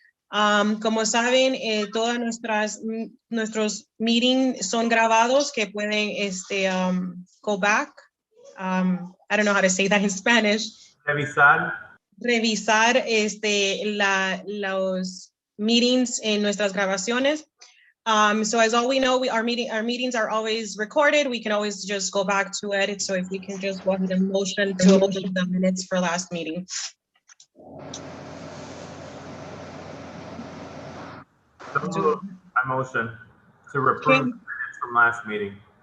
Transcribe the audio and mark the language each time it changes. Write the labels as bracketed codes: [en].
[es] Como saben, todas nuestros meetings son grabados que pueden go back. [en] I don't know how to say that in Spanish. [es] Revisar. Revisar los meetings en nuestras grabaciones. [en] So as all we know, our meetings are always recorded. We can always just go back to it. So if we can just go ahead and motion to approve the minutes for last meeting. I motion to approve minutes from last meeting.